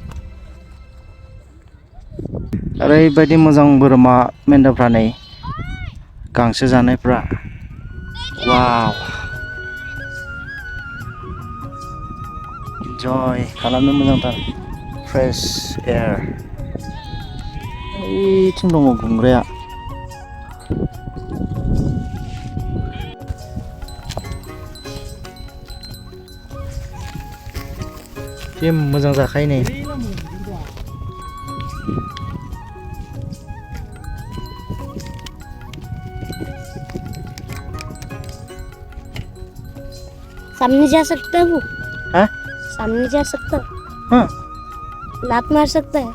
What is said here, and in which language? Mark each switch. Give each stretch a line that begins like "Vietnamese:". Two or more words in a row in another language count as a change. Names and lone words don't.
Bodo: ओरैबायदि मोजां बोरमा मेन्दाफ्रा नै गांसो जानायफ्रा वाव इन्जय खालामनो मोजांथार
English: fresh air
Bodo: ओइथिं दङ गुमग्राया बे मोजां जाखायो नै
Hindi: सामने जा सकता है वो हाँ सामने जा सकता है हाँ लात मार सकता है